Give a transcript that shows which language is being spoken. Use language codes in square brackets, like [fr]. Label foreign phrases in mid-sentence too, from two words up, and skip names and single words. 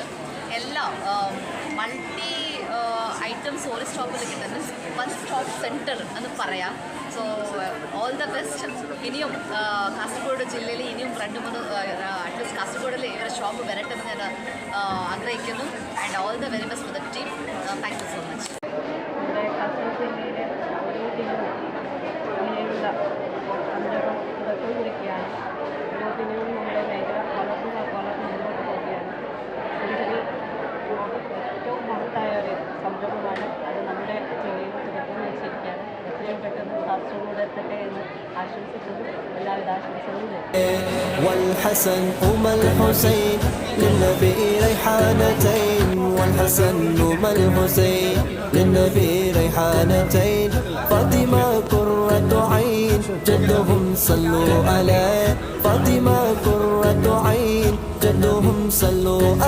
[ml] എല്ലാം [en] multi items [ml] ഒരു സ്റ്റോപ്പിൽ കിട്ടുന്നത് [en] one stop center [ml] എന്ന് പറയാം. [en] So all the best. [ml] ഇനിയും കാസർഗോഡ് ജില്ലയിൽ ഇനിയും 2-3 അറ്റ്ലീസ്റ്റ് കാസർഗോഡിൽ ഇവരുടെ ഷോപ്പ് വരട്ടെന്ന് ഞാൻ ആഗ്രഹിക്കുന്നു. [en] And all the very best for the team. Thank you so much. [ml] നമ്മുടെ കാസർഗോഡ് ജില്ലയിലെ ഓരോ ടീമും ഇങ്ങനെയുള്ള സംരംഭം തുടക്കം കുറിക്കുകയാണ്. ഓരോ ടീമിനും നമ്മുടെ മേഖല വളർന്നു മുന്നോട്ട് പോവുകയാണ്. സെഞ്ചുറി ഏറ്റവും മഹത്തായ ഒരു സംരംഭമാണ്. അത് നമ്മുടെ ജില്ലയിൽ തുടക്കം കുറിച്ചിരിക്കുകയാണ്. എത്രയും പെട്ടെന്ന് കാസർഗോഡ് എത്തട്ടെ എന്ന് ആശംസിക്കുന്നു. എല്ലാവിധ ആശംസകളും [ar] والحسن أم الحسين للنبي ريحانتين والحسن أم الحسين للنبي ريحانتين فاطمة قرة عين جدهم صلوا عليه فاطمة قرة عين جدهم صلوا